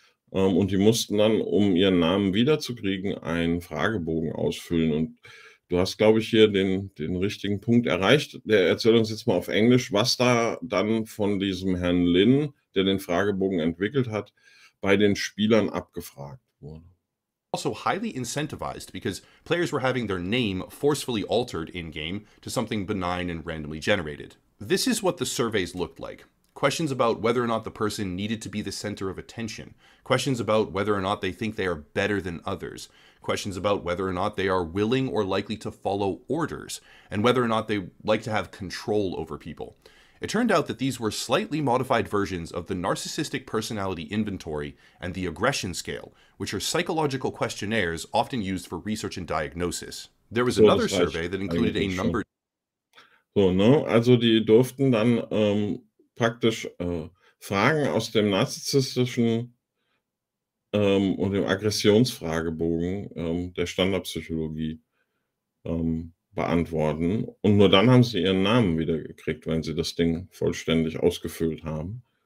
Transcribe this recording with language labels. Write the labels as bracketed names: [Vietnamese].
[German] Und die mussten dann, um ihren Namen wiederzukriegen, einen Fragebogen ausfüllen. Und du hast, glaube ich, hier den richtigen Punkt erreicht. Der erzählt uns jetzt mal auf Englisch, was da dann von diesem Herrn Lin, der den Fragebogen entwickelt hat, bei den Spielern abgefragt wurde. [English] Also highly incentivized because players were having their name forcefully altered in-game to something benign and randomly generated. This is what the surveys looked like. Questions about whether or not the person needed to be the center of attention. Questions about whether or not they think they are better than others. Questions about whether or not they are willing or likely to follow orders. And whether or not they like to have control over people. It turned out that these were slightly modified versions of the Narcissistic Personality Inventory and the Aggression Scale, which are psychological questionnaires often used for research and diagnosis. There was another survey that included a number... [German] So, ne? Also die durften dann praktisch Fragen aus dem narzisstischen und dem Aggressionsfragebogen der Standardpsychologie beantworten. Und nur dann haben sie ihren Namen wieder gekriegt, wenn sie das Ding vollständig ausgefüllt haben.